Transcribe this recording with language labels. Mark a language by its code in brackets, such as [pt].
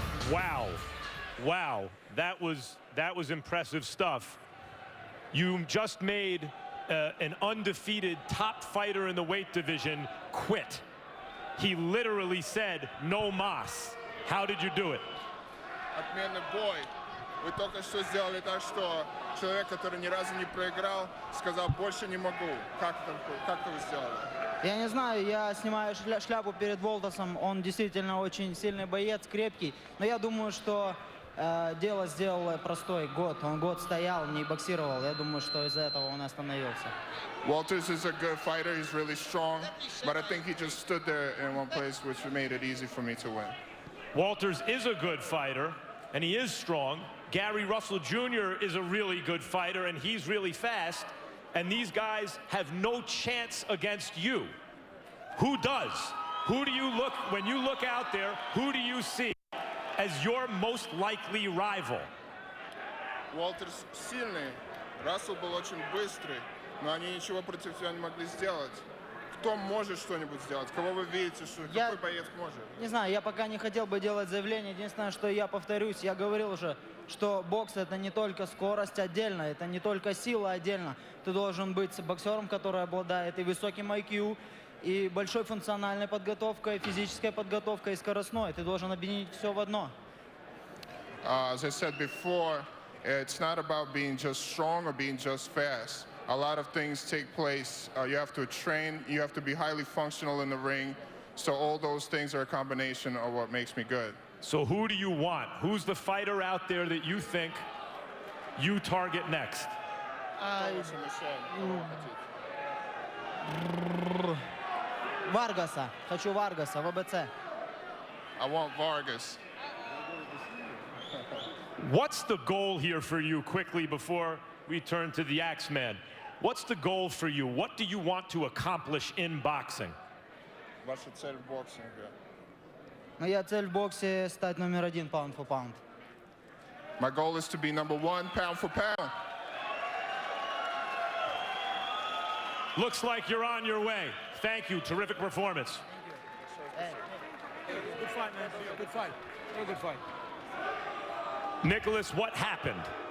[en] Wow. Wow. That was impressive stuff. You just made an undefeated top fighter in the weight division quit. He literally said, no mas. How did you do it? [ru] Отменный бой. Вы только что сделали так, что человек, который ни разу не проиграл, сказал, больше не могу. Как это вы сделали? Я не знаю, я снимаю шляпу перед Уолтерсом. Он действительно очень сильный боец, крепкий. Но я думаю, что дело сделал простой год. Он год стоял, не боксировал. Я думаю, что из-за этого он остановился. [en] Walters is a good fighter. He's really strong. But I think he just stood there in one place, which made it easy for me to win. Walters is a good fighter, and he is strong. Gary Russell Jr. is a really good fighter, and he's really fast. And these guys have no chance against you. Who does? Who do you look, when you look out there, who do you see as your most likely rival? [ru] Уолтерс сильный, Рассел был очень быстрый, но они ничего против тебя не могли сделать. Кто может что-нибудь сделать? Кого вы видите, что какой боец может? Не знаю, я пока не хотел бы делать заявление. Единственное, что я повторюсь, я говорил уже, что бокс это не только скорость отдельно, это не только сила отдельно. Ты должен быть боксером, который обладает и высоким IQ, и большой функциональной подготовкой, физической подготовкой и скоростной. Ты должен объединить все в одно. [en] As I said before, it's not about being just strong or being just fast. A lot of things take place. You have to train. You have to be highly functional in the ring. So all those things are a combination of what makes me good. So who do you want? Who's the fighter out there that you think you target next? [ru] Варгаса. Хочу Варгаса, ВБЦ. [en] I want Vargas. What's the goal here for you, quickly, before we turn to the Axeman? What's the goal for you? What do you want to accomplish in boxing? [ru] Ваша цель в боксинге? Моя цель в боксе стать номер 1 [en] pound for pound. My goal is to be number 1 pound for pound. Looks like you're on your way. Thank you. Terrific performance. Good fight, man. Good fight. Very good fight. Nicholas, what happened?